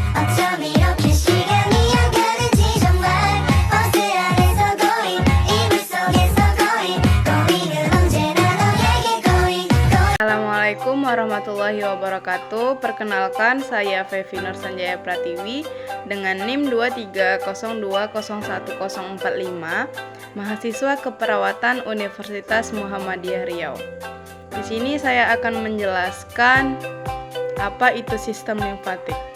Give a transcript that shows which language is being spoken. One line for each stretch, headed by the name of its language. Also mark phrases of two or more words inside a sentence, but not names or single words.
Korean: 어쩜 이렇게 시간이 안 가는지 정말 버스 안에서 고잉 이불 속에서 고잉은 언제나 너에게 고잉.
Arabic: السلام عليكم ورحمة الله وبركاته.
Indonesian: Perkenalkan, saya Fevi Nur Sanjaya Pratiwi dengan NIM 2302011045, mahasiswa keperawatan Universitas Muhammadiyah Riau. Di sini saya akan menjelaskan apa itu sistem limfatik.